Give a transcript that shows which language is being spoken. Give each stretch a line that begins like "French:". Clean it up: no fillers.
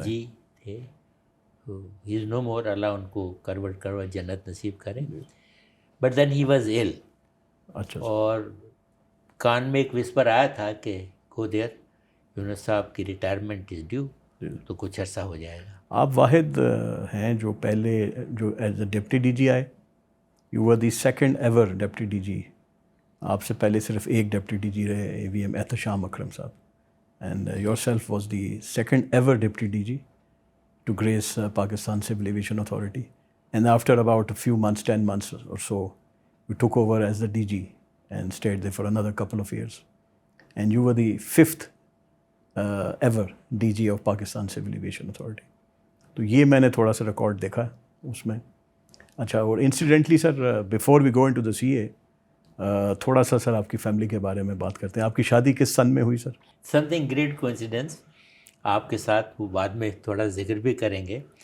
Urdu: DG تھے. تو
English: he is no more,
Urdu: اللہ ان کو کروا جنت نصیب کرے.
English: But then he was ill.
Urdu: اچھا اور کان میں ایک وسپر آیا تھا کہ
English: go there,
Urdu: یونس صاحب کی ریٹائرمنٹ
English: is due,
Urdu: تو کچھ عرصہ ہو جائے گا. آپ واحد ہیں جو پہلے جو
English: as a deputy D G
Urdu: آئے.
English: You are the second ever deputy D G.
Urdu: آپ سے پہلے صرف ایک ڈپٹی ڈی جی رہے,
English: A V M Ehtisham Akram sahab, and your self was the second ever deputy D G to grace Pakistan civil aviation authority. And after about few months, 10 months or so, you took over as the DG and stayed there for another couple of years. And you were the fifth ever DG of Pakistan Civil Aviation Authority.
Urdu: تو یہ میں نے تھوڑا سا record دیکھا اس میں. اچھا, اور incidentally sir
English: before we go into the C A,
Urdu: تھوڑا سا سر آپ کی فیملی کے بارے میں بات کرتے ہیں. آپ کی شادی کس سن میں ہوئی سر؟
English: something great coincidence
Urdu: آپ کے ساتھ, وہ بعد میں تھوڑا ذکر بھی کریں گے.